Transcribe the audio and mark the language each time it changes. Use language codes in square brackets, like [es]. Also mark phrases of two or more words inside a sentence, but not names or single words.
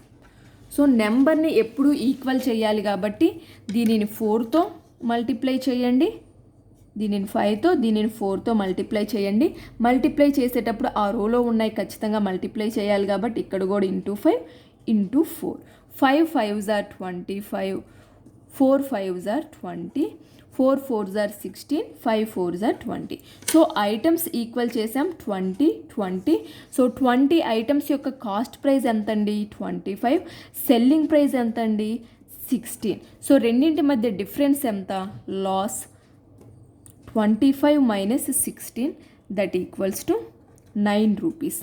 [te] సో నెంబర్ని ఎప్పుడు ఈక్వల్ చేయాలి కాబట్టి దీనిని 4తో మల్టిప్లై చేయండి, దీనిని 5తో దీనిని 4తో మల్టిప్లై చేయండి. మల్టిప్లై చేసేటప్పుడు ఆ రోలో ఉన్నాయి ఖచ్చితంగా మల్టిప్లై చేయాలి కాబట్టి ఇక్కడ కూడా ఇంటూ 5 ఇంటూ 4. [en] 5 5s are 25, 4 5s are 20, 4 4s are 16, 5 4s are 20. [te] సో [en] items equal [te] చేసాం 20 20. సో 20 ఐటమ్స్ యొక్క [en] cost price [te] ఎంతండి 25, [en] selling price [te] ఎంతండి 16. సో రెండింటి మధ్య డిఫరెన్స్ ఎంత [en] loss 25 minus 16 that equals to 9 rupees.